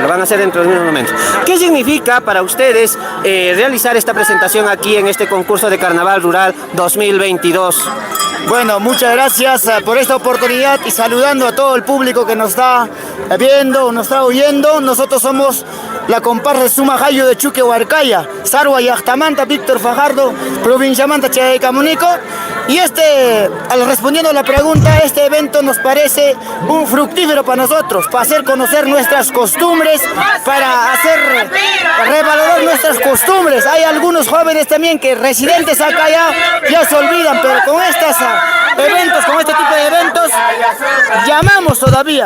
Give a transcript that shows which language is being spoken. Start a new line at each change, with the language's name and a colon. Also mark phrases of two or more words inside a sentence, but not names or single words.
Spanish: Lo van a hacer dentro de unos momentos. ¿Qué significa para ustedes realizar esta presentación aquí en este concurso de Carnaval Rural 2022? Bueno, muchas gracias por esta oportunidad y saludando a todo el público que nos está viendo, nos está oyendo. Nosotros somos la comparsa de Sumaj Ayus de Chuquihuarcaya, Sarwa Llaqtamanta, Víctor Fajardo, provincia Manta, Chayacamunico. Y respondiendo a la pregunta, este evento nos parece un fructífero para nosotros, para hacer conocer nuestras costumbres, para revalorar nuestras costumbres. Hay algunos jóvenes también que residentes acá ya se olvidan, pero con con este tipo de eventos, llamamos todavía.